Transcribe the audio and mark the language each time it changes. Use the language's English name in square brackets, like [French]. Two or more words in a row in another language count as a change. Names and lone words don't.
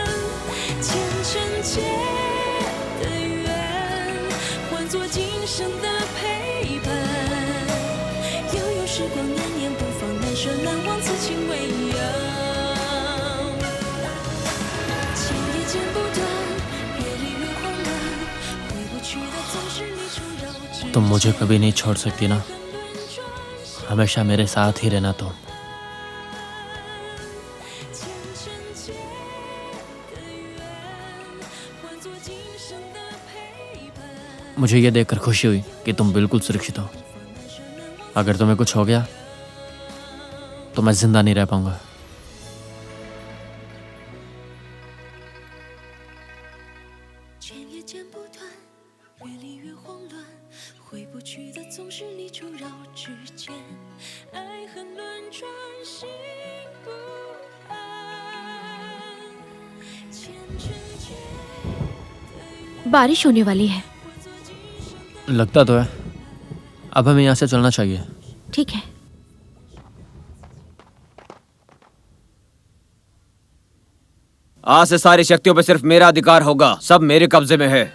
[Chinese] 前尘劫的缘，换作今生的陪伴。悠悠时光，念念不放，难舍难忘，此情未央。牵也剪不断，越离越慌乱，回不去的总是离愁绕指尖。 [Hindi] तुम मुझे कभी नहीं छोड़ सकती ना, हमेशा मेरे साथ ही रहना तुम। मुझे ये देखकर खुशी हुई कि तुम बिल्कुल सुरक्षित हो। अगर तुम्हें कुछ हो गया तो मैं जिंदा नहीं रह पाऊंगा। [Chinese] 牵也剪不断，越离越慌乱，回不去的总是离愁绕指尖，爱恨轮转，心不安。前尘劫的 [Hindi] बारिश होने वाली है। लगता तो है। अब हमें यहाँ से चलना चाहिए। ठीक है। आज से सारी शक्तियों पर सिर्फ मेरा अधिकार होगा, सब मेरे कब्जे में है।